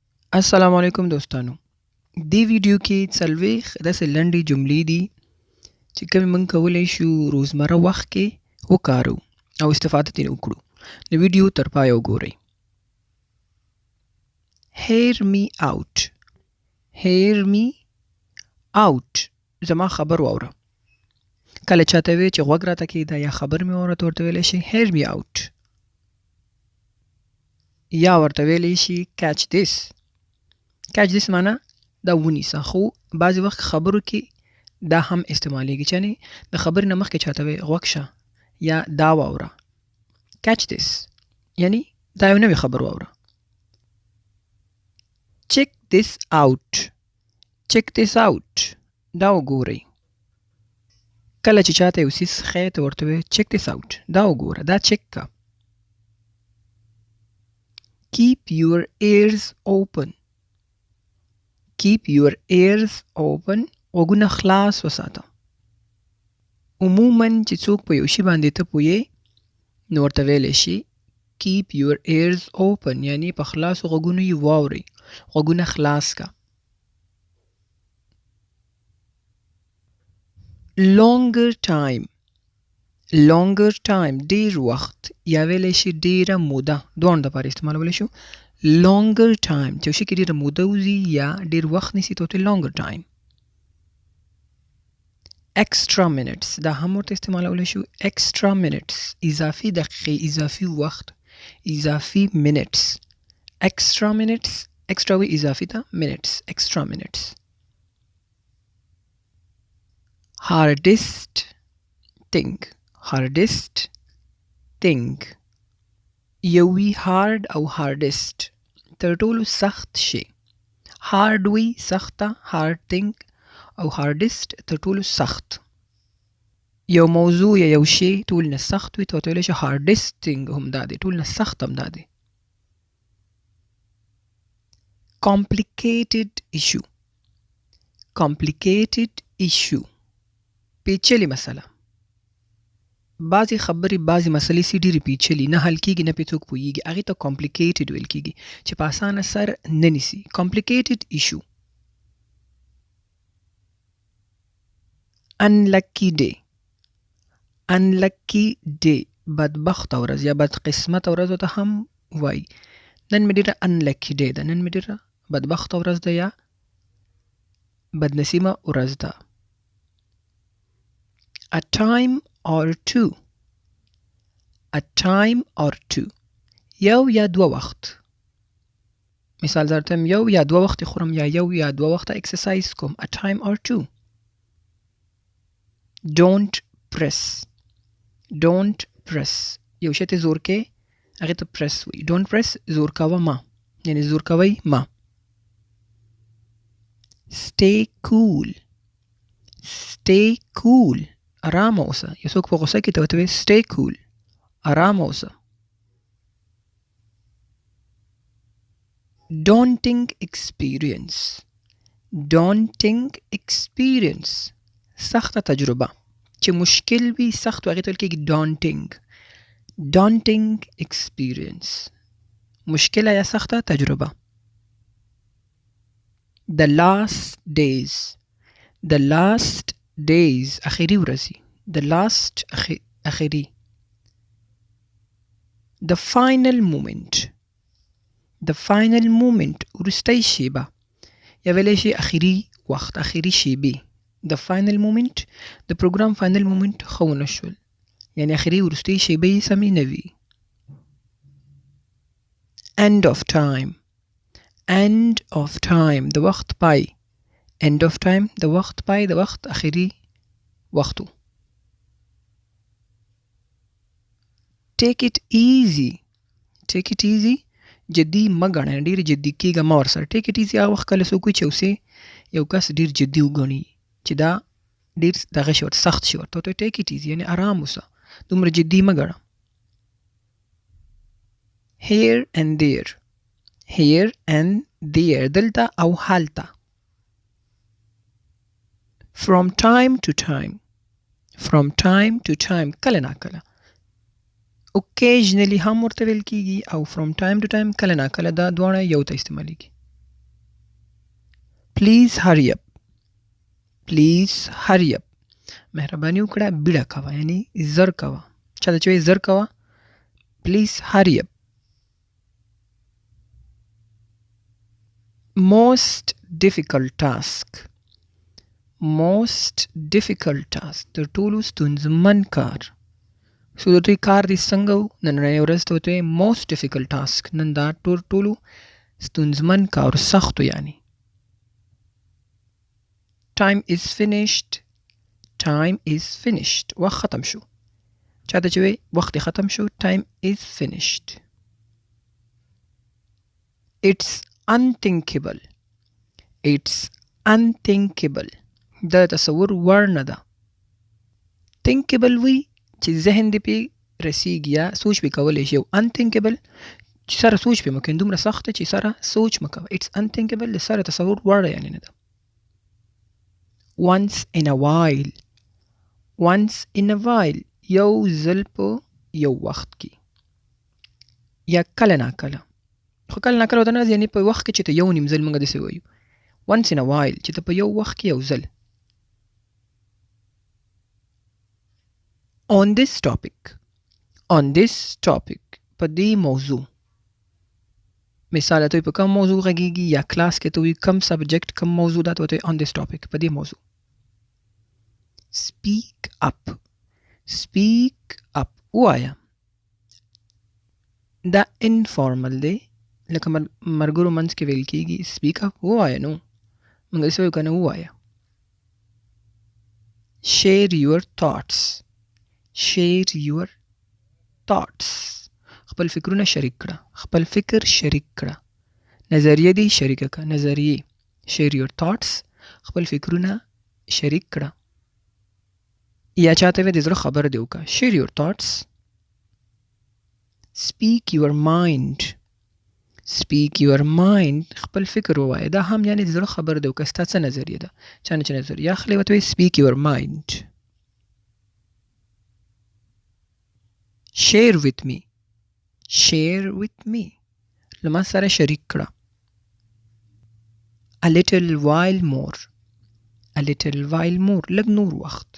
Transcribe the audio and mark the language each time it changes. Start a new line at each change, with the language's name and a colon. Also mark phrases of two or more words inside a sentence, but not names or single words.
Pashto: السلام علیکم دوستانو. دې ویډیو کې څلوېښت داسې لنډې جملې دي چې کومې موږ کولی شو روزمره وخت کې وکارو او استفاده ترې وکړو. نو ویډیو تر پایه وګورئ.
English: Hear me out. Hear me out.
Pashto: زما خبر واوره. کله چاته وی چې غوږ راته کېږده یا خبر مې واوره ته ورته ویلی شي
English: hear me out.
Pashto: یا ورته ویلی شي
English: catch this. catch this
Pashto: معنا دا ونیسه، خو بعضې وخت خبرو کې دا هم استعمالیږي چې یعنې د خبرې نه مخکې چاته وی غوږ شه یا دا واوره.
English: catch this
Pashto: یعنې دا یو نوې خبر واوره.
English: check this out. check this out
Pashto: دا وګورئ. کله چې چاته یو څیز ښیې ته ورته وی
English: check this out
Pashto: دا وګوره، دا چک که.
English: keep your ears open. keep your ears open
Pashto: غوږونه خلاص وساته. عموماً چې څوک په یو شي باندې ته پوهې نو ورته ویلی شي
English: keep your ears open
Pashto: یعنې په خلاصو غوږونو یې واورئ، غوږونه خلاص که.
English: longer time. longer time
Pashto: ډیر وخت یا ویلی شي ډیره موده، دواړو دپاره استعمالولی شو.
English: longer time
Pashto: چې یو شي کې ډیره موده وځي یا ډیر وخت نیسي ته ورته
English: longer time. extra minutes
Pashto: دا هم ورته استعمالولی شو.
English: extra minutes
Pashto: اضافي دقیقې، اضافي وخت، اضافي minutes.
English: extra minutes extra
Pashto: وی اضافي ته
English: minutes extra minutes. hardest thing. hardest thing
Pashto: یو وی hard او hardest تر ټولو سخت شي. hard وی سخته،
English: hard thing
Pashto: او hardest تر ټولو سخت. یو موضوع یا یو شی ټول نه سخت وي ته ورته ویلی شي
English: hardest thing
Pashto: هم دا دی، ټول نه سخت هم دا دی.
English: complicated issue. complicated issue
Pashto: پیچلې مسله. بعضې خبرې بعضې مسلې سي ډېرې پیچلي، نه حل کېږي نه پرې څوک پوهېږي، هغې ته complicated ویل کېږي چې په اسانه سر نه نیسي.
English: complicated issue. unlucky day. unlucky day
Pashto: بدبخته ورځ یا بدقسمته ورځ ورته هم وایي. نن مې ډېره
English: unlucky day
Pashto: ده، نن مې ډېره بدبخته ورځ ده یا بدنصیبه ورځ ده.
English: a time or two. a time or two
Pashto: یو یا دوه وخت. مثال درته یو یا دوه وخت خورم یا یو یا دوه وخت اکسرسایز کوم.
English: a time or two. don't press. don't press
Pashto: یو شی ته زور کې هغې ته press وي.
English: don't press
Pashto: زور کوه ما، یعنې زور کوئ ما.
English: stay cool. stay cool
Pashto: ارام اوسه. یو څوک په غوسه کې ته ورته وایي
English: stay cool
Pashto: ارام اوسه.
English: daunting experience. daunting experience
Pashto: سخته تجربه چې مشکل وي، سخت هغې ته ویل کېږي daunting.
English: daunting experience
Pashto: مشکله یا سخته تجربه.
English: the last days. the last days
Pashto: اخري ورځې.
English: the last اخري. the final moment. the final moment
Pashto: وروستی شیبه یا ویلی شي اخري وخت، اخري شیبې.
English: the final moment
Pashto: د پروګرام
English: final moment
Pashto: ښه ونه شول یعنې اخري وروستۍ شیبې سمې نه وي.
English: end of time. end of time
Pashto: د وخت پای.
English: end of time
Pashto: د وخت پای، د وخت اخري وختو.
English: take it easy. take it easy
Pashto: جدي مه ګڼه، ډېر جدي کېږه مه ورسره.
English: take it easy
Pashto: هغه وخت کله څوک وي چې یو کس ډېر جدي وګڼي چې دا ډېر دغه شي ورته سخت شي ورته ورته
English: take it easy
Pashto: یعنې ارام اوسه، دومره جدي مه ګڼه.
English: here and there. here and there
Pashto: دلته او هلته.
English: from time to time. from time to time
Pashto: کله نا کله. occasionally هم ورته ویل کېږي او
English: from time to time
Pashto: کله نا کله دا دواړه یو ته استعمالیږي.
English: please hurry up. please hurry up.
Pashto: مهرباني وکړه بیړه کوه یعنی زر کوه. چا ته چې زر کوه
English: please hurry up. most difficult task. most difficult task
Pashto: تر ټولو ستونزمن کار. سو د دوی کار دې څنګه و نننۍ ورځ ته ورته
English: most difficult task
Pashto: نن دا ټولو ستونزمن کار سختو یعنی.
English: time is finished. time is finished
Pashto: وخت ختم شو. چاته چې وي وخت ختم شو
English: time is finished. it's unthinkable. it's unthinkable
Pashto: دا تصور وړ نه ده. thinkable وي چې ذهن دې پې رسیږي یا سوچ پې کولی شي او unthinkable چې سره سوچ پې مکوي دومره سخته چې سره سوچ مه کوه.
English: it's unthinkable
Pashto: د سره تصور وړ یعنی نه ده.
English: once in a while. once in a while
Pashto: یو ځل په یو وخت کې یا کله ناکله. خو کله ناکله ورته نه یعنی په وخت کې چې ته یو نیم ځل موږ داسې وایو
English: once in a while
Pashto: چې ته په یو وخت کې یو ځل.
English: on this topic. on this topic
Pashto: په دې موضوع. مثال ته په کوم موضوع غږیږي یا کلاس کې ته وي کوم سبجیکټ کوم موضوع دا ته
English: on this topic
Pashto: په دې موضوع.
English: speak up. speak up وایا.
Pashto: دا informal دی لکه مرګرو منځ کې ویل کېږي
English: speak up
Pashto: وایا نو موږ داسې وایو که نه ووایه.
English: share your thoughts. share your thoughts
Pashto: خپل فکرونه شریک کړه. خپل فکر شریک کړه. نظریه دی شریکه کړه. نظریه
English: share your thoughts
Pashto: خپل فکرونه شریک کړه. یا چاته وي د زړه خبر دی وکړه
English: share your thoughts. speak your mind. speak your mind
Pashto: خپل فکر ووایه. دا هم یعنی د زړه خبر دی وکړه ستا څه نظریه ده. چا نه چې نظریه اخلي ورته وایي
English: speak your mind. share with me. share with me
Pashto: لما سره شریک کړه.
English: a little while more. a little while more
Pashto: لږ نور وخت.